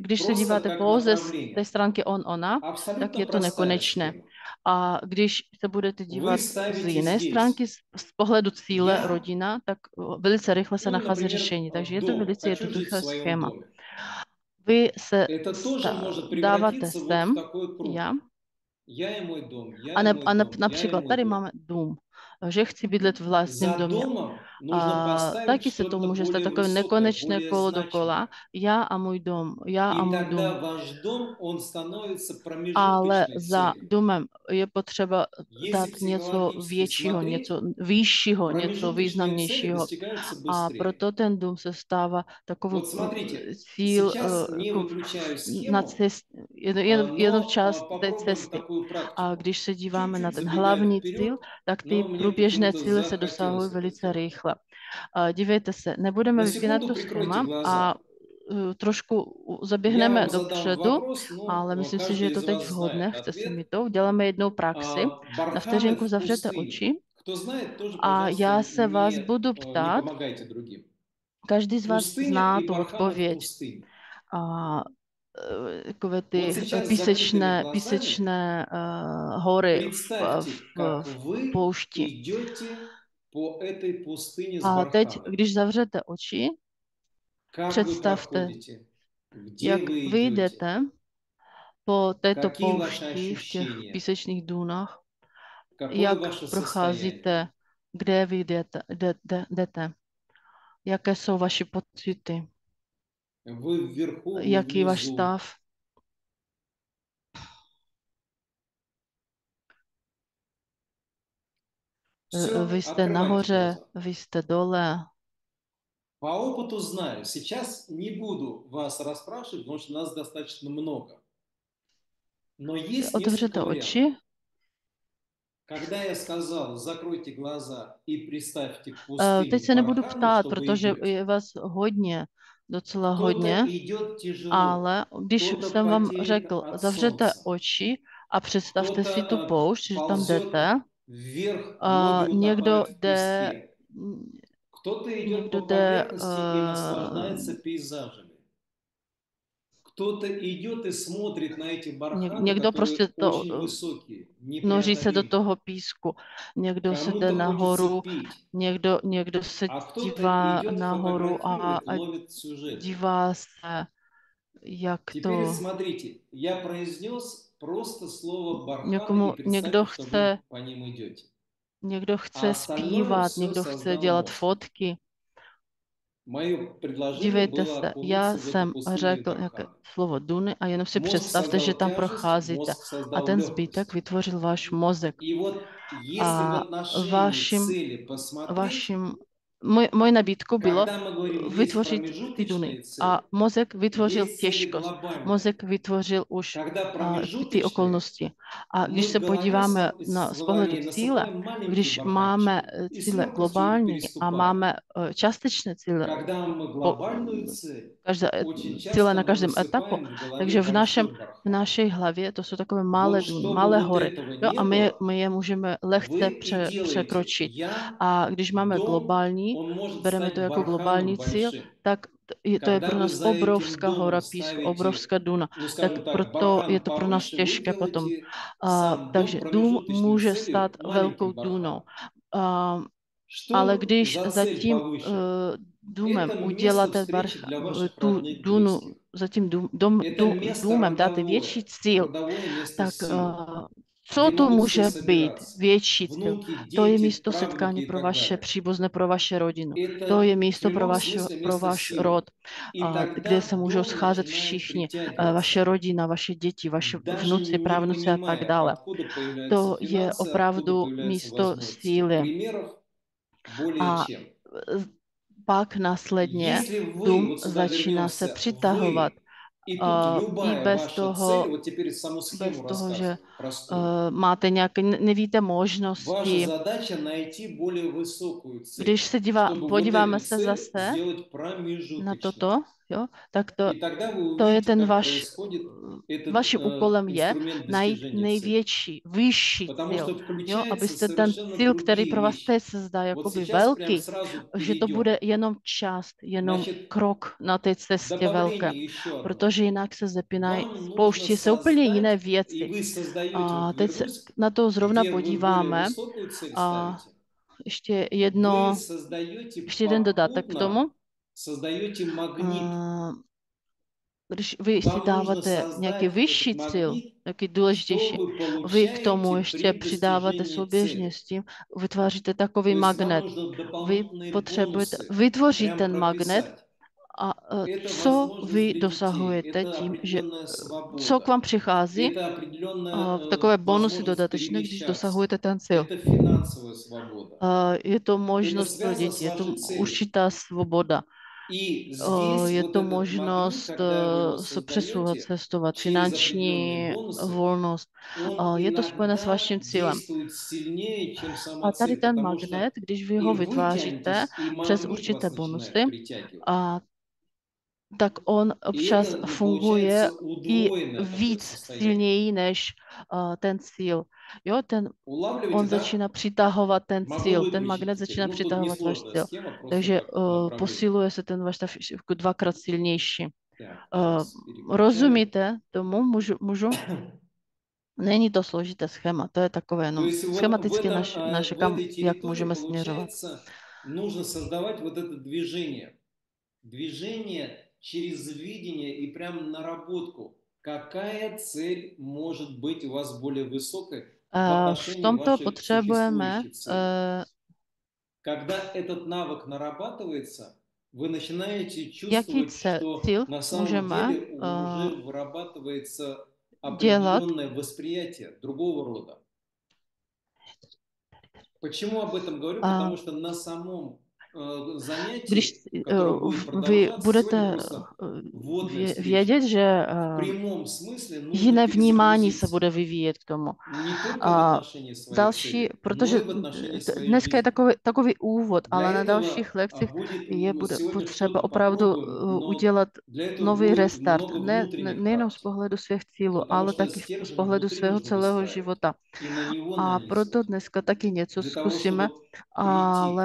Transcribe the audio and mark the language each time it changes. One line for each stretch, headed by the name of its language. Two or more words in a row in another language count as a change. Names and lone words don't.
Czech: když se
Russian: просто
Czech: díváte
Russian: как
Czech: pouze z té
Russian: направление,
Czech: stránky on, ona, tak
Russian: абсолютно
Czech: je to
Russian: простая
Czech: nekonečné.
Russian: схема.
Czech: A když se budete
Russian: Вы
Czech: dívat z
Russian: ставите
Czech: jiné stránky,
Russian: здесь,
Czech: z pohledu cíle
Russian: я,
Czech: rodina, tak velice rychle se
Russian: ну,
Czech: nachází
Russian: например,
Czech: řešení. Takže je to
Russian: дом,
Czech: velice
Russian: хочу жить в
Czech: jednoduché
Russian: своем
Czech: schéma.
Russian: доме.
Czech: Vy se
Russian: Это тоже может
Czech: dáváte
Russian: превратиться вот
Czech: sem,
Russian: в такой круг.
Czech: já,
Russian: Я и мой дом,
Czech: a,
Russian: я и мой дом, я и
Czech: například
Russian: мой
Czech: tady
Russian: дом.
Czech: máme dům, že chci bydlet v vlastním
Russian: За
Czech: domě.
Russian: домом нужно
Czech: A
Russian: поставить
Czech: taky se to
Russian: что-то
Czech: může stát
Russian: более
Czech: takové
Russian: высокое,
Czech: nekonečné
Russian: более
Czech: kolo dokola.
Russian: значимое.
Czech: Já a můj dům, já a
Russian: И
Czech: můj dům.
Russian: тогда ваш дом, он становится
Czech: Ale
Russian: промежуточной
Czech: za
Russian: целью.
Czech: domem je potřeba
Russian: Если
Czech: dát něco
Russian: психологически
Czech: většího,
Russian: смотреть,
Czech: něco vyššího, něco
Russian: промежуточные цели
Czech: významnějšího.
Russian: достигаются
Czech: A
Russian: быстрее.
Czech: proto ten dům se stává takovou
Russian: Вот смотрите,
Czech: cíl,
Russian: сейчас не
Czech: jako
Russian: выключаю
Czech: na
Russian: схему,
Czech: cest, jednu
Russian: но
Czech: část té
Russian: попробуем
Czech: cesty.
Russian: такую
Czech: A
Russian: практику.
Czech: když se díváme na
Russian: Чуть-чуть
Czech: ten
Russian: забегая
Czech: hlavní
Russian: вперед,
Czech: cíl, tak ty
Russian: но мне
Czech: průběžné
Russian: почему-то
Czech: cíle se
Russian: захотелось
Czech: dosahují
Russian: это
Czech: velice
Russian: сделать.
Czech: rychle. A dívejte se, nebudeme
Russian: На
Czech: vypínat
Russian: секунду
Czech: to
Russian: прикройте
Czech: schéma a
Russian: глаза.
Czech: trošku
Russian: Я
Czech: zaběhneme
Russian: вам задам
Czech: dopředu,
Russian: вопрос,
Czech: ale
Russian: но
Czech: myslím si, že je
Russian: каждый
Czech: to
Russian: из
Czech: teď
Russian: вас
Czech: vhodné.
Russian: знает
Czech: Chce se
Russian: ответ.
Czech: mi to. Uděláme jednou praxi. Na
Russian: Барханы
Czech: vteřinku
Russian: в
Czech: zavřete
Russian: пустыне.
Czech: oči
Russian: Кто знает, тоже,
Czech: a
Russian: пожалуйста,
Czech: já se vás budu
Russian: не
Czech: ptát.
Russian: помогайте другým.
Czech: Každý z vás
Russian: Пустыня
Czech: zná
Russian: и
Czech: tu
Russian: барханы в
Czech: odpověď.
Russian: пустыне.
Czech: A takové
Russian: Вот
Czech: ty
Russian: сейчас с закрытыми глазами
Czech: hory
Russian: представьте, как
Czech: v
Russian: вы
Czech: poušti.
Russian: идете по этой пустыне с
Czech: A teď,
Russian: барханами.
Czech: když zavřete oči,
Russian: Как вы
Czech: představte,
Russian: проходите, где
Czech: jak
Russian: вы
Czech: vy
Russian: идете,
Czech: jdete po této
Russian: какие ваши
Czech: poušti v těch
Russian: ощущения,
Czech: písečných dúnách,
Russian: какое
Czech: jak
Russian: ваше состояние.
Czech: procházíte, kde vy jdete, jaké jsou vaše pocity,
Russian: Вы вверху, вы
Czech: jaký je váš
Russian: внизу.
Czech: stav.
Russian: Все,
Czech: Vy jste
Russian: открывайте
Czech: nahoře,
Russian: глаза.
Czech: vy jste dole.
Russian: По опыту знаю, сейчас не буду вас расспрашивать, потому что нас достаточно много. Но есть
Czech: Otevřete
Russian: несколько вариантов.
Czech: oči.
Russian: Когда я сказал, закройте глаза и представьте
Czech: Teď
Russian: пустыню
Czech: se nebudu
Russian: барханы,
Czech: ptát,
Russian: что вы
Czech: protože
Russian: идете.
Czech: je vás hodně, docela
Russian: Кто-то
Czech: hodně,
Russian: идет тяжело,
Czech: ale když
Russian: кто-то
Czech: jsem vám
Russian: потеет
Czech: řekl,
Russian: от
Czech: zavřete
Russian: солнца,
Czech: oči a představte si tu
Russian: кто-то
Czech: poušť, že tam
Russian: ползет
Czech: jdete,
Russian: вверх,
Czech: a
Russian: ноги
Czech: někdo
Russian: утопают в
Czech: jde,
Russian: песке. Кто-то идет
Czech: někdo
Russian: по
Czech: jde,
Russian: поверхности и наслаждается пейзажами. Кто-то идет и смотрит на эти барханы,
Czech: někdo
Russian: которые
Czech: prostě to
Russian: очень высокие,
Czech: noří se do
Russian: непреодолимые.
Czech: toho písku, někdo se jde
Russian: Кому-то
Czech: nahoru,
Russian: хочется пить,
Czech: někdo se
Russian: а кто-то
Czech: dívá
Russian: идет,
Czech: nahoru a
Russian: фотографирует, ловит сюжеты.
Czech: dívá se, jak
Russian: Теперь
Czech: to
Russian: смотрите, я произнес просто слово барханы
Czech: někomu,
Russian: и представьте, что вы по ним идете.
Czech: někdo
Russian: А
Czech: chce
Russian: остальное
Czech: zpívat,
Russian: все
Czech: někdo chce
Russian: создал
Czech: dělat
Russian: мозг.
Czech: fotky.
Russian: Мое предложение
Czech: Dívejte
Russian: было
Czech: se, já
Russian: окунуться в эту
Czech: jsem
Russian: пустыню
Czech: řekl jaké
Russian: барханы.
Czech: slovo Duny a jenom si
Russian: Мозг
Czech: představte, že
Russian: создал
Czech: tam
Russian: тяжесть,
Czech: procházíte.
Russian: мозг
Czech: A
Russian: создал
Czech: ten zbytek
Russian: легкость.
Czech: vytvořil váš mozek.
Russian: И вот если в
Czech: A
Russian: отношении
Czech: vašim,
Russian: цели посмотреть,
Czech: vašim Moje nabídkou bylo
Russian: Когда мы говорим, есть
Czech: vytvořit ty duny.
Russian: промежуточные
Czech: A
Russian: цели,
Czech: mozek vytvořil
Russian: есть цели
Czech: těžkost.
Russian: глобальные.
Czech: Mozek vytvořil už
Russian: Когда
Czech: ty
Russian: промежуточные,
Czech: okolnosti. A
Russian: мы
Czech: když
Russian: в
Czech: se
Russian: голове,
Czech: podíváme z pohledu
Russian: вернее,
Czech: cíle,
Russian: насыпаем маленькие
Czech: když máme
Russian: барханчики и с
Czech: cíle
Russian: легкостью их
Czech: globální a
Russian: переступаем.
Czech: máme částečné cíle,
Russian: Когда мы
Czech: po,
Russian: глобальную цель,
Czech: každé,
Russian: очень
Czech: cíle
Russian: часто
Czech: na
Russian: мы
Czech: každém etapu,
Russian: насыпаем в голове
Czech: takže
Russian: большой
Czech: v
Russian: бархан.
Czech: naší hlavě to jsou takové malé
Russian: Вот
Czech: duny,
Russian: чтобы
Czech: malé
Russian: вот
Czech: hory.
Russian: этого
Czech: Jo,
Russian: не
Czech: a
Russian: было,
Czech: my je můžeme lehce
Russian: вы и делаете.
Czech: překročit.
Russian: Я,
Czech: A když máme
Russian: дом,
Czech: globální,
Russian: он может
Czech: bereme to
Russian: стать
Czech: jako
Russian: барханом
Czech: globální cíl,
Russian: большим.
Czech: tak to je
Russian: Когда
Czech: pro
Russian: вы
Czech: nás
Russian: за этим
Czech: obrovská hora
Russian: домом
Czech: písku,
Russian: ставите,
Czech: obrovská duna.
Russian: ну,
Czech: Tak
Russian: скажем так,
Czech: proto je
Russian: бархан
Czech: to pro nás
Russian: повыше, вы
Czech: těžké potom.
Russian: делаете сам дом
Czech: Takže dům
Russian: промежуточной
Czech: může
Russian: целью
Czech: stát velkou
Russian: маленьким
Czech: dunou.
Russian: барханом.
Czech: Ale
Russian: Что
Czech: když
Russian: за
Czech: za
Russian: цель
Czech: tím
Russian: повыше?
Czech: důmem
Russian: Это место
Czech: uděláte
Russian: встречи для ваших
Czech: tu
Russian: родных,
Czech: dunu,
Russian: близких.
Czech: za tím
Russian: Это место
Czech: důmem dáte větší cíl,
Russian: родовое место
Czech: tak
Russian: силы,
Czech: co
Russian: где
Czech: to
Russian: могут все
Czech: může být
Russian: собираться.
Czech: větší cíl?
Russian: Внуки,
Czech: To je
Russian: дети,
Czech: místo
Russian: правнуки
Czech: setkání
Russian: и
Czech: pro
Russian: так
Czech: vaše
Russian: далее.
Czech: příbuzné, pro vaše rodinu. To je
Russian: Это в
Czech: místo
Russian: прямом смысле
Czech: pro
Russian: место
Czech: váš
Russian: силы.
Czech: rod,
Russian: И
Czech: kde se
Russian: тогда
Czech: můžou
Russian: дом
Czech: scházet
Russian: начинает
Czech: všichni, vaše
Russian: притягиваться,
Czech: rodina, vaše děti, vaše
Russian: даже
Czech: vnuci,
Russian: не
Czech: právnuci a tak
Russian: понимая,
Czech: dále.
Russian: откуда появляются
Czech: To je
Russian: финансы, откуда
Czech: opravdu
Russian: появляются
Czech: místo
Russian: возможности.
Czech: síly.
Russian: Примеров более
Czech: A
Russian: чем.
Czech: pak následně
Russian: Если вы,
Czech: dům
Russian: вот сюда
Czech: začíná se
Russian: вернемся,
Czech: přitahovat
Russian: вы, и тут
Czech: i
Russian: любая ваша цель, вот теперь саму схему
Czech: že
Russian: рассказываю, простую.
Czech: máte nějaké, nevíte
Russian: Ваша
Czech: možnosti.
Russian: задача найти более высокую
Czech: Když
Russian: цель,
Czech: se
Russian: чтобы вот
Czech: podíváme
Russian: эту
Czech: se
Russian: цель
Czech: zase
Russian: сделать
Czech: na
Russian: промежуточной.
Czech: toto, jo, tak
Russian: И тогда вы
Czech: to je
Russian: увидите,
Czech: ten
Russian: как происходит этот
Czech: vaším úkolem je
Russian: инструмент
Czech: najít
Russian: достижения цели.
Czech: největší, vyšší
Russian: Потому
Czech: cíl,
Russian: что
Czech: jo,
Russian: включаются
Czech: abyste ten
Russian: совершенно
Czech: cíl, který
Russian: другие
Czech: pro vás
Russian: вещи.
Czech: teď se zdá
Russian: Вот
Czech: jakoby
Russian: сейчас прям
Czech: velký,
Russian: сразу
Czech: že to
Russian: перейдем.
Czech: bude jenom část, jenom
Russian: Значит,
Czech: krok na té cestě velké,
Russian: добавление еще одно.
Czech: protože jinak se zapínají,
Russian: Вам нужно
Czech: spouští se úplně jiné
Russian: создать, и
Czech: věci.
Russian: вы создаете,
Czech: A
Russian: вот
Czech: teď se
Russian: вернусь,
Czech: na to zrovna
Russian: где вы более
Czech: podíváme.
Russian: высокую цель
Czech: A
Russian: ставите,
Czech: ještě
Russian: вы создаете
Czech: jeden dodatek k tomu.
Russian: попутно, создаете магнит.
Czech: Když vy si
Russian: Вам нужно
Czech: dáváte nějaký
Russian: создать
Czech: vyšší
Russian: этот
Czech: cíl,
Russian: магнит,
Czech: nějaký důležitější,
Russian: что вы
Czech: vy k tomu
Russian: получаете
Czech: ještě
Russian: при
Czech: přidáváte
Russian: достижении
Czech: souběžně
Russian: цели.
Czech: s tím, vytváříte takový
Russian: То есть вам
Czech: magnet.
Russian: нужно
Czech: Vy
Russian: дополнительные
Czech: potřebujete
Russian: бонусы
Czech: vytvořit
Russian: прям
Czech: ten magnet
Russian: прописать.
Czech: a
Russian: Это
Czech: co
Russian: возможность
Czech: vy
Russian: для детей,
Czech: dosahujete
Russian: это
Czech: tím, že
Russian: определенная
Czech: co k
Russian: свобода,
Czech: vám přichází,
Russian: это определенная
Czech: takové bonusy
Russian: возможность
Czech: dodatečné, když
Russian: перемещаться,
Czech: dosahujete ten cíl.
Russian: это финансовая свобода.
Czech: Je to
Russian: Это
Czech: možnost pro
Russian: связано
Czech: děti,
Russian: с
Czech: je to
Russian: вашей целью.
Czech: určitá svoboda.
Russian: И здесь
Czech: Je
Russian: вот
Czech: to
Russian: этот магнит,
Czech: možnost
Russian: когда вы его
Czech: se přesouvat,
Russian: создаете
Czech: cestovat,
Russian: через определенные
Czech: finanční
Russian: бонусы,
Czech: volnost.
Russian: он
Czech: Je to spojené s
Russian: иногда
Czech: vaším cílem.
Russian: действует сильнее, чем сама
Czech: A tady
Russian: цель,
Czech: ten
Russian: потому что
Czech: magnet, když vy
Russian: и
Czech: ho
Russian: вы
Czech: vytváříte
Russian: тянетесь, и
Czech: přes
Russian: магнит
Czech: určité
Russian: вас
Czech: bonusy,
Russian: начинает притягивать.
Czech: a tak on
Russian: И
Czech: občas
Russian: это
Czech: funguje
Russian: получается
Czech: i
Russian: удвоенное такое
Czech: víc
Russian: состояние.
Czech: silněji než ten cíl. Jo,
Russian: Улавливаете,
Czech: on
Russian: да?
Czech: začíná přitahovat ten
Russian: Могу
Czech: cíl, ten
Russian: выключить
Czech: magnet
Russian: теперь.
Czech: začíná
Russian: Ну, тут
Czech: přitahovat váš
Russian: несложная
Czech: cíl.
Russian: схема, просто
Czech: Takže
Russian: как направление.
Czech: posiluje se ten váš stav jako dvakrát silnější.
Russian: Так, сейчас переключаю.
Czech: Rozumíte tomu? Můžu? Není to složité schéma, to je takové
Russian: То
Czech: jenom
Russian: есть вот
Czech: schematicky
Russian: в
Czech: kam,
Russian: этой
Czech: jak
Russian: территории,
Czech: můžeme směřovat.
Russian: получается, нужно создавать вот это движение. Движение через видение и прям наработку. Какая цель может быть у вас более высокой в
Czech: V
Russian: отношении
Czech: tomto
Russian: вашей
Czech: potřebujeme
Russian: существующей цели? Когда этот навык нарабатывается, вы начинаете
Czech: jaký
Russian: чувствовать, что
Czech: cíl
Russian: на самом
Czech: můžeme
Russian: деле уже вырабатывается
Czech: dělat.
Russian: определенное восприятие другого рода. Почему об этом говорю? Потому что на самом
Czech: Když
Russian: занятии, которое будет
Czech: vy
Russian: продолжаться,
Czech: budete
Russian: сегодня просто вводная встреча,
Czech: vědět, že
Russian: в прямом смысле нужно
Czech: jiné vnímání se
Russian: перезагрузиться.
Czech: bude vyvíjet k tomu.
Russian: Не только в отношении своей
Czech: Další,
Russian: цели, но
Czech: protože
Russian: и в отношении своей
Czech: dneska je
Russian: жизни.
Czech: takový úvod,
Russian: Для
Czech: ale na
Russian: этого
Czech: dalších lekcích
Russian: будет,
Czech: bude
Russian: сегодня
Czech: potřeba
Russian: что-то
Czech: opravdu
Russian: попробуем, но
Czech: udělat
Russian: для этого
Czech: nový
Russian: будет
Czech: restart.
Russian: много
Czech: Ne,
Russian: внутренних
Czech: nejenom z
Russian: практик,
Czech: pohledu svých cílů,
Russian: потому
Czech: ale
Russian: что
Czech: taky z
Russian: стержень
Czech: pohledu
Russian: внутри
Czech: svého
Russian: нужно
Czech: celého
Russian: выстраивать
Czech: života.
Russian: и на него
Czech: A proto
Russian: нанизывать.
Czech: dneska taky něco
Russian: Для того,
Czech: zkusíme,
Russian: чтобы прийти к